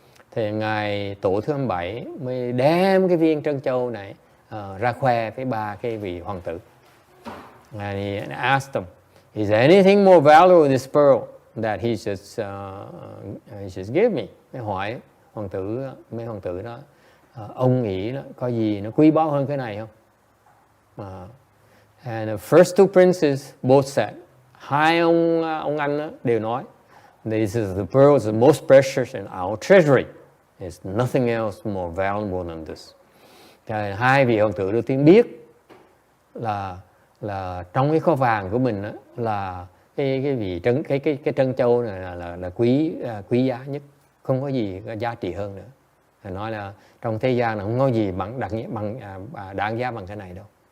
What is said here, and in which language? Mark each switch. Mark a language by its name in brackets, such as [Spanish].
[Vietnamese] Thì ngài tổ thứ 27 mới đem cái viên trân châu này ra khoe với ba cái vị hoàng tử. [English] And he asked them, is there anything more valuable in this pearl that he just gave me? [Vietnamese] Mới hỏi mấy hoàng tử đó, ông nghĩ đó, có gì nó quý báu hơn cái này không? [English] And the first two princes both said, [Vietnamese] hai ông anh đó đều nói, [English] this is the pearl is the most precious in our treasury. There's nothing else more valuable than this. [Vietnamese] Hai vị hoàng tử đầu tiên biết là trong cái kho vàng của mình đó, là cái trân châu này là quý giá nhất, không có gì có giá trị hơn nữa. Thầy nói là trong thế gian là không có gì đáng giá bằng cái này đâu.